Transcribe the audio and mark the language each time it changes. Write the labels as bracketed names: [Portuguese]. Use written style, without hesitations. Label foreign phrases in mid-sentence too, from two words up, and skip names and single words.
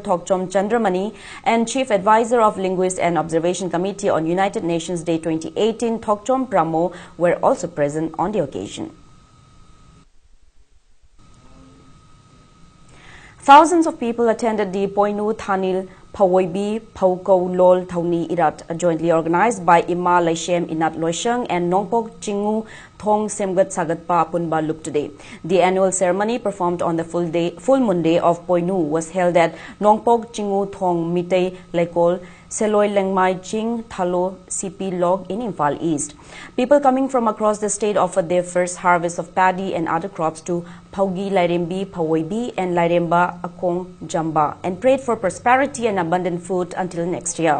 [English] Thokchom Chandramani and Chief Advisor of Linguist and Observation Committee on United Nations Day 2018 Thokchom Pramo were also present on the occasion. Thousands of people attended the Poinu Thanil Pawoibi Pauko Lol Thauni Irat, jointly organized by Ima Laishem Inat Loisheng and Nongpok Chingu Thong Semgat Sagatpa Punba Lup today. The annual ceremony performed on the full moon day of Poinu was held at Nongpok Chingu Thong Mitei Lekol Seloi Lengmai Ching Thalo CP Log in Imphal East. People coming from across the state offered their first harvest of paddy and other crops to Paugi Lairembi Pawoibi and Lairemba Akong Jamba and prayed for prosperity and abundant food until next year.